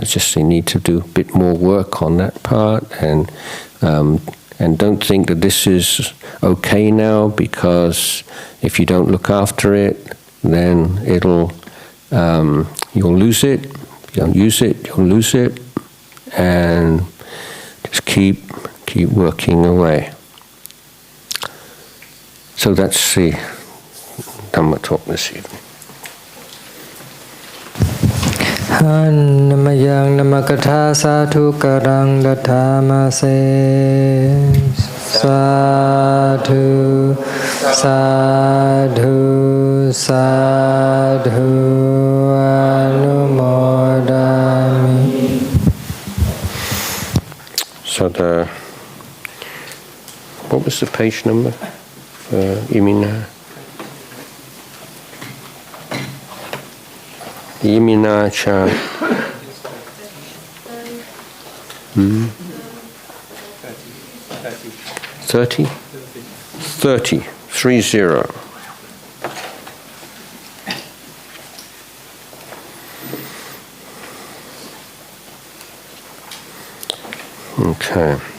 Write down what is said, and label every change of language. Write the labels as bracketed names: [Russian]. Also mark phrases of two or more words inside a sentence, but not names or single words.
[English] Just we need to do a bit more work on that part, and don't think that this is okay now, because if you don't look after it, then you'll lose it. If you don't use it, you'll lose it, and just keep working away. So that's the Dhamma talk this evening. [Pali] Namayang namakatha sadhu karang dathamase sadhu sadhu sadhu anumodami. [English] So what was the page number for Imina? [Pali] Imina cha 30? [English] 30. Okay.